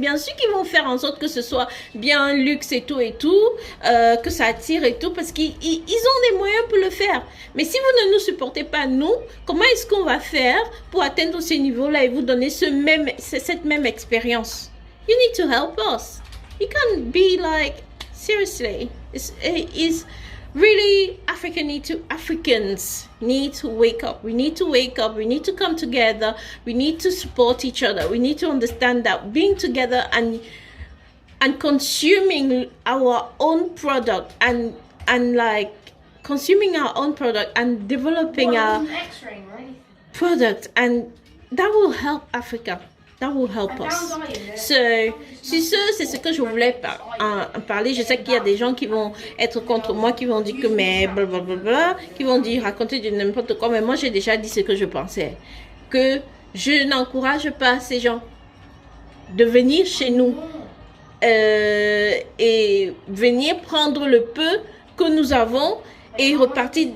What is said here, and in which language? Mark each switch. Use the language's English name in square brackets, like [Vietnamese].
[French] Bien sûr qu'ils vont faire en sorte que ce soit bien luxe et tout, que ça attire et tout, parce qu'ils ont les moyens pour le faire. Mais si vous ne nous supportez pas, nous, comment est-ce qu'on va faire pour atteindre ce niveau-là et vous donner cette même expérience? [English] You need to help us. You can't be like, seriously, it's really, Africans need to wake up. We need to wake up. We need to come together. We need to support each other. We need to understand that being together and consuming our own product and like consuming our own product and developing our product, and that will help Africa. That will help us. [French] C'est ce que je voulais parler. Je sais qu'il y a des gens qui vont être contre moi, qui vont dire que mais blablabla, qui vont dire raconter de n'importe quoi. Mais moi, j'ai déjà dit ce que je pensais. Que je n'encourage pas ces gens de venir chez nous et venir prendre le peu que nous avons et repartir.